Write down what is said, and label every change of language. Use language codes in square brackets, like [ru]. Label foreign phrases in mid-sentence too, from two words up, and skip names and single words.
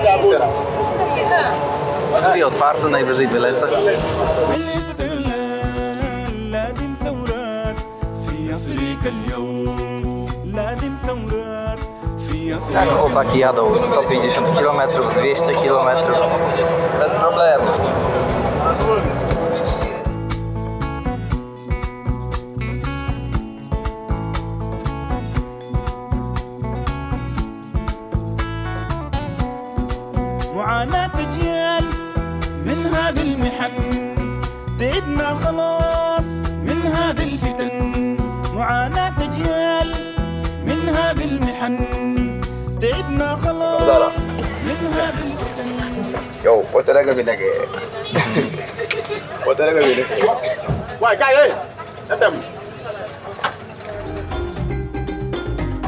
[pl] Drzwi otwarte, najwyżej wylecę. Tak, chłopaki jadą 150 km, 200 km. Bez problemu. [ar] معاناة أجيال من هذه المحن تعبنا خلاص من هذه الفتن معاناة أجيال من هذه المحن تعبنا خلاص من هذه الفتن [es] Yo, otra que viene aquí. Otra que viene aquí. Guay, cae,